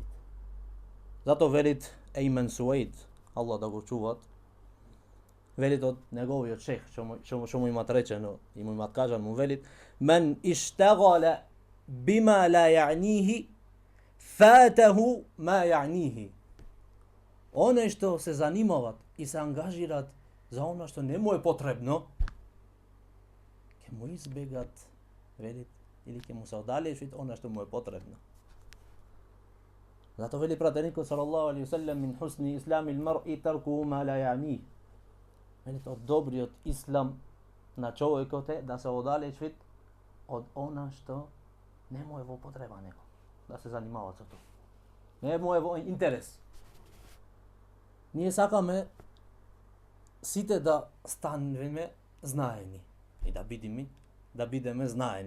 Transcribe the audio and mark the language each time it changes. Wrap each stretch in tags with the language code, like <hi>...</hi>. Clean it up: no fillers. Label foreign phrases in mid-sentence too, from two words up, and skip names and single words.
<mk>Зато велит Еймен Суейд, Allah да го чуват, велит од неговиот шех, што му имат речено и му имат кажан, му велит:</mk> <ar>"من اشتغل بما لا يعنيه فاته ما يعنيه."</ar> <mk>Оне што се занимават и се ангажират за она што не му е потребно, ќе му избегат, велит, или ќе му се оддалечат она што му е потребно. Зато вели пратеникот</mk> <ar>صلى الله عليه وسلم: "من حسن إسلام المرء ترك ما لا يعنيه."</ar> <mk>Вели, од добриот ислам на човекот е да се оддалечи од она што не му е во потреба него, да се занимава со тоа. Не му е во интерес. Ние сакаме сите да станеме знаени и да бидеме знаени.</mk>